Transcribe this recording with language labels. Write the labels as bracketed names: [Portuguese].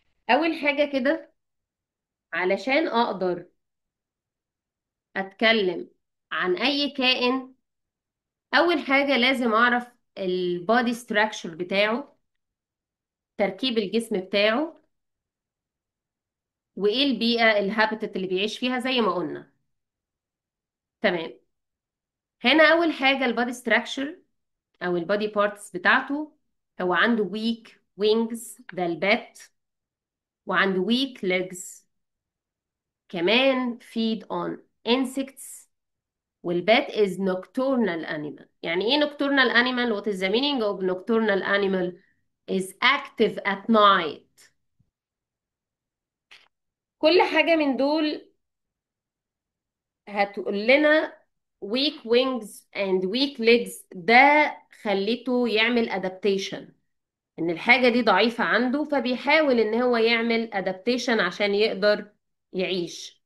[Arabic] اول حاجة كده، علشان اقدر اتكلم عن اي كائن، اول حاجة لازم اعرف البودي ستراكشر بتاعه، تركيب الجسم بتاعه، وايه البيئة الهابيتات اللي بيعيش فيها زي ما قلنا. تمام. هنا اول حاجة البودي ستراكشر او البودي بارتس بتاعته. هو عنده [English] weak wings, [Arabic] ده البات، وعنده [English] Weak legs, كمان feed on insects. والبات is nocturnal animal. [Arabic] يعني ايه [English] nocturnal animal؟ what is the meaning of nocturnal animal؟ is active at night. [Arabic] كل حاجة من دول هتقول لنا [English] weak wings and weak legs. [Arabic] ده خليته يعمل adaptation، ان الحاجة دي ضعيفة عنده فبيحاول ان هو يعمل adaptation عشان يقدر يعيش.